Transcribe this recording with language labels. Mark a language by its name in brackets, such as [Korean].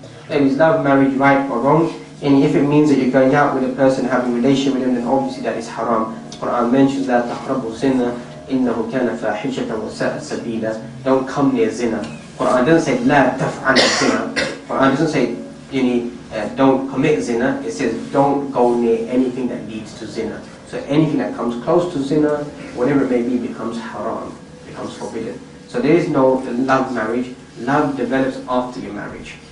[English] Is love marriage right or wrong? And if it means that you're going out with a person, having a relationship with him, then obviously that is haram. The Quran mentions that [Arabic] تَقْرَبُوا زِنَا إِنَّهُ كَانَ فَاحِشَةً وَسَاءَ سَبِيلًا. [English] Don't come near zina. Quran doesn't say [Arabic] لَا تَفْعَلَ [English] zina. Quran doesn't say don't commit zina. It says don't go near anything that leads to zina. So anything that comes close to zina, whatever it may be, becomes haram, becomes forbidden. So there is no love marriage. Love develops after your marriage.